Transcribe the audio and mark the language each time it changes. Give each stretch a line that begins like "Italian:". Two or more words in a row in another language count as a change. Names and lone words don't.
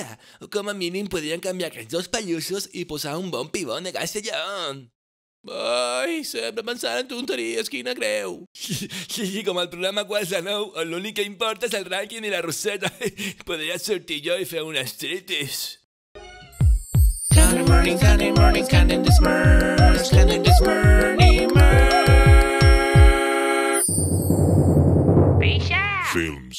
Catalan: O com a mínim podrien canviar aquests dos pallussos i posar un bon pibón de Castellón. Ai, sempre pensant en tonteries, quina greu. Sí, com el programa Quasi Nou, on l'únic que importa és el rànquing i la roseta. Podria sortir jo i fer un striptease. Candy morning, candy this merch, candy this morning merch. Films.